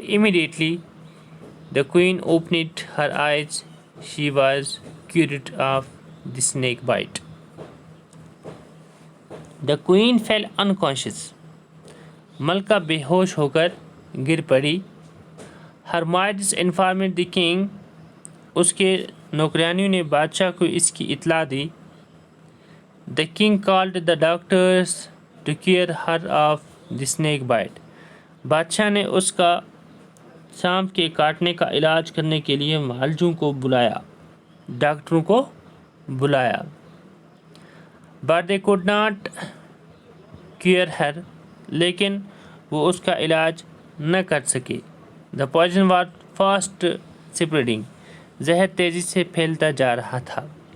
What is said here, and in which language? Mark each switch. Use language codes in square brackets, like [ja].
[en] Immediately, the queen opened her eyes. She was cured of the snake bite. The queen fell unconscious. [ur] ملکہ بے ہوش ہو کر گر پڑی. [en] Her mistress informed the king. [ur] اس کے نوکرانیوں نے بادشاہ کو اس کی اطلاع دی. [en] The king called the doctors to cure her of the snake bite. [ur] بادشاہ نے اس کا سانپ کے کاٹنے کا علاج کرنے کے لیے معالجوں کو بلایا، ڈاکٹروں کو بلایا. [en] But they could not cure her. [ur] لیکن وہ اس کا علاج نہ کر سکے. [en] The poison was fast spreading. [ur] زہر تیزی سے پھیلتا جا رہا تھا.